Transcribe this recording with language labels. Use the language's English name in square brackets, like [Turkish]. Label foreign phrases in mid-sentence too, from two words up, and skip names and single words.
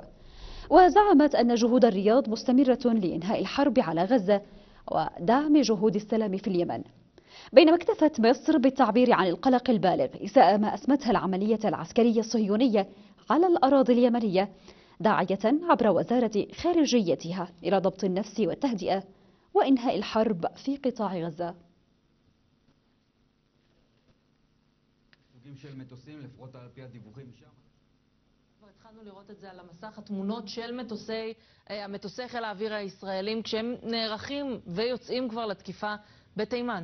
[Arabic] وزعمت أن جهود الرياض مستمرة لإنهاء الحرب على غزة ودعم جهود السلام في اليمن، بينما اكتفت مصر بالتعبير عن القلق البالغ إزاء ما أسمتها العملية العسكرية الصهيونية على الأراضي اليمنية، داعية عبر وزارة خارجيتها إلى ضبط النفس والتهدئة وإنهاء الحرب في قطاع غزة. [Hebrew] התחלנו לראות את זה על המסך, התמונות של מטוסי חיל האוויר הישראלים כשהם נערכים ויוצאים כבר לתקיפה בתימן.